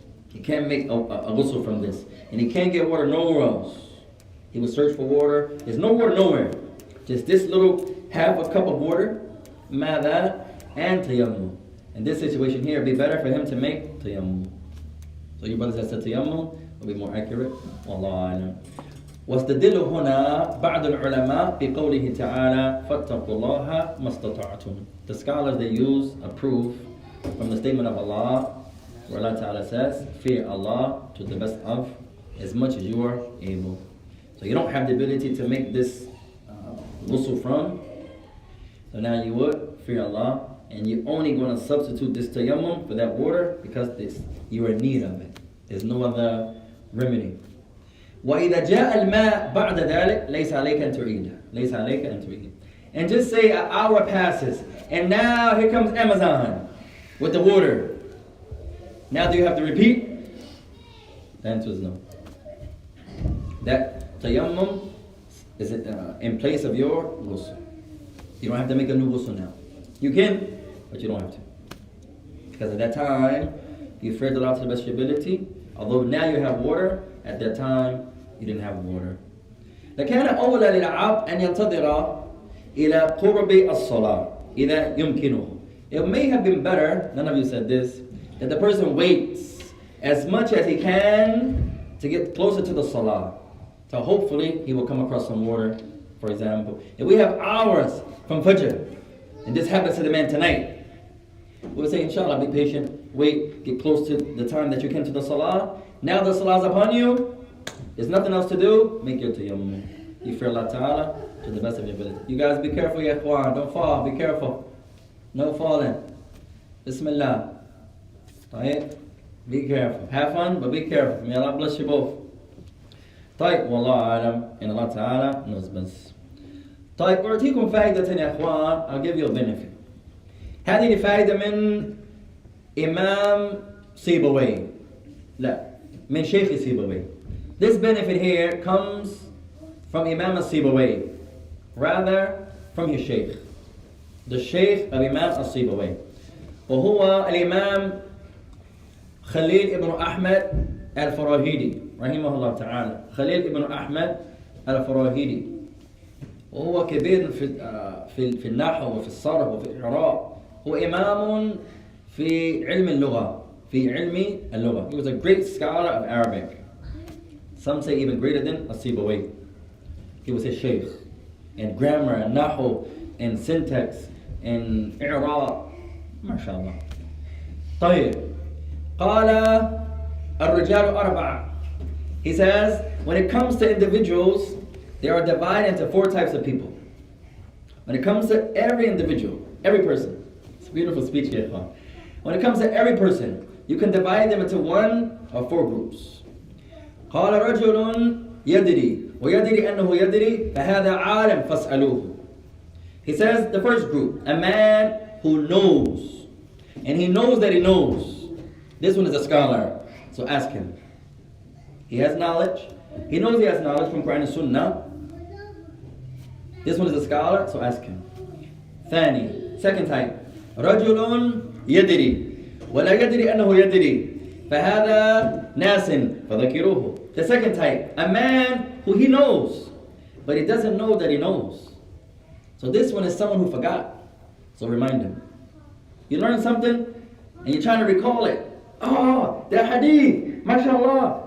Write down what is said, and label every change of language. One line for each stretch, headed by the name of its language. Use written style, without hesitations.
English: He can't make a ghusl from this. And he can't get water nowhere else. He will search for water. There's no water nowhere. Just this little half a cup of water. ماذا and tayammum. In this situation here, it'd be better for him to make tayammum. So you brothers that said tayammum will be more accurate. Wallahu a'lam.
Arabic: واستدل هنا بعض العلماء بقوله تعالى فاتقوا الله ما استطعتم.
English: The scholars they use a proof from the statement of Allah where Allah Ta'ala says fear Allah to the best of as much as you are able. So you don't have the ability to make this ghusl from, so now you would fear Allah and you're only going to substitute this tayammum for that water because you are in need of it. There's no other remedy.
Arabic: وَإِذَا جَاءَ الْمَاء بَعْدَ ذَلك لَيْسَ عَلَيْكَ أَن تُعِيدَ لَيْسَ عَلَيْكَ أَن تُعِيدَ.
English: And just say an hour passes and now here comes Amazon with the water. Now do you have to repeat? The answer is no. That tayammum is in place of your ghusl. You don't have to make a new ghusl now. You can, but you don't have to. Because at that time, you feared Allah to the best of your ability. Although now you have water, at that time, you didn't have water.
Arabic: لكان أولى للعبد أن ينتظر إلى قرب الصلاة إذا يمكنه.
English: It may have been better, none of you said this, that the person waits as much as he can to get closer to the salah. So hopefully he will come across some water, for example. If we have hours from Fajr, and this happens to the man tonight, we'll say, inshallah, be patient, wait, get close to the time that you came to the salah. Now the salah is upon you, there's nothing else to do, make your tayammum. You fear Allah Ta'ala to the best of your ability. You guys be careful, ya ikhwan, don't fall, be careful. No falling. Bismillah. Right? Be careful. Have fun, but be careful. May Allah bless you both.
Arabic: طيب والله أعلم إن الله تعالى
English: knows best.
Arabic: طيب أعطيكم فائدة يا إخوان.
English: I'll give you a benefit.
Arabic: هذه الفائدة من إمام سيبوي. لا من شيخ سيبوي.
English: This benefit here comes from Imam al-Sibawayh, rather from his sheikh. The sheikh of Imam al-Sibawayh.
Arabic: وهو الإمام خليل ابن أحمد الفراهيدي رحمه الله تعالى. خليل ابن أحمد الفراهيدي. وهو كبير في النحو وفي الصرف وفي الإعراب. هو إمام في علم اللغة. في علم اللغة.
English: He was a great scholar of Arabic. Some say even greater than Sibawayh. he was his shaykh. And grammar, and nahu, and syntax, and i'rab. MashaAllah. طيب.
Arabic: قال الرجال أربعة.
English: He says, when it comes to individuals, they are divided into 4 types of people. When it comes to every individual, every person. It's a beautiful speech here. When it comes to every person, you can divide them into 1 of 4 groups.
Arabic: قال رجل يدري ويدري أنه يدري فهذا عالم فاسألوه.
English: He says the first group, a man who knows, and he knows that he knows. This one is a scholar, so ask him. He has knowledge. He knows he has knowledge from Quran and Sunnah. This one is a scholar, so ask him.
Arabic: ثاني,
English: second type,
Arabic: رجل يدري ولا يدري أنه يدري فهذا ناس فذكروه.
English: The second type, a man who he knows, but he doesn't know that he knows. So this one is someone who forgot. So remind him. You learn something and you're trying to recall it. Oh, that hadith, mashallah.